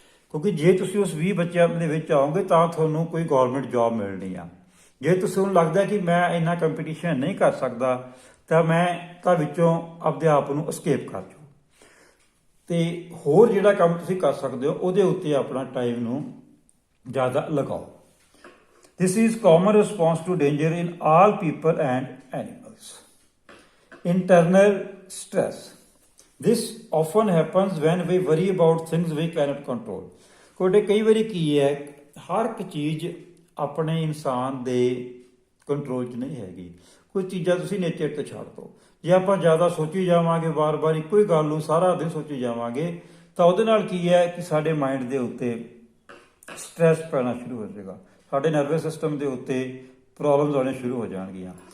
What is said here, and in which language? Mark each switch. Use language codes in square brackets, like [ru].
[pa] ਕਿਉਂਕਿ ਜੇ ਤੁਸੀਂ ਉਸ 20 ਬੱਚਿਆਂ ਦੇ ਵਿੱਚ ਆਓਗੇ ਤਾਂ ਤੁਹਾਨੂੰ ਕੋਈ ਗੌਰਮੈਂਟ ਜੌਬ ਮਿਲਣੀ ਆ। ਜੇ ਤੁਸੀਂ ਨੂੰ ਲੱਗਦਾ ਕਿ ਮੈਂ ਇੰਨਾ ਕੰਪੀਟੀਸ਼ਨ ਨਹੀਂ ਕਰ ਸਕਦਾ ਤਾਂ ਵਿੱਚੋਂ ਆਪਦੇ ਆਪ ਨੂੰ escape ਕਰ ਜਾਓ। ਤੇ ਹੋਰ ਜਿਹੜਾ ਕੰਮ ਤੁਸੀਂ ਕਰ ਸਕਦੇ ਹੋ ਉਹਦੇ ਉੱਤੇ ਆਪਣਾ ਟਾਈਮ ਨੂੰ ਜ਼ਿਆਦਾ ਲਗਾਓ। [en] This is common response to danger in all people and animals। Internal stress। This often happens when we worry about things we cannot control। [pa] ਕੋਡੇ ਕਈ ਵਾਰੀ ਕੀ ਹੈ, ਹਰ ਇੱਕ ਚੀਜ਼ ਆਪਣੇ ਇਨਸਾਨ ਦੇ ਕੰਟਰੋਲ 'ਚ ਨਹੀਂ ਹੈਗੀ। ਕੁਝ ਚੀਜ਼ਾਂ ਤੁਸੀਂ ਨੇਚਰ ਤੇ ਛੱਡ ਦਿਓ। ਜੇ ਆਪਾਂ ਜ਼ਿਆਦਾ ਸੋਚੀ ਜਾਵਾਂਗੇ, ਵਾਰ-ਵਾਰ ਇੱਕੋ ਹੀ ਗੱਲ ਨੂੰ ਸਾਰਾ ਦਿਨ ਸੋਚੀ ਜਾਵਾਂਗੇ, ਤਾਂ ਉਹਦੇ ਨਾਲ ਕੀ ਹੈ ਕਿ ਸਾਡੇ ਮਾਈਂਡ ਦੇ ਉੱਤੇ ਸਟ੍ਰੈਸ ਪੈਣਾ ਸ਼ੁਰੂ ਹੋ ਜਾਏਗਾ, ਸਾਡੇ ਨਰਵਸ ਸਿਸਟਮ ਦੇ ਉੱਤੇ ਪ੍ਰੋਬਲਮਸ ਆਉਣੀਆਂ ਸ਼ੁਰੂ ਹੋ ਜਾਣਗੀਆਂ।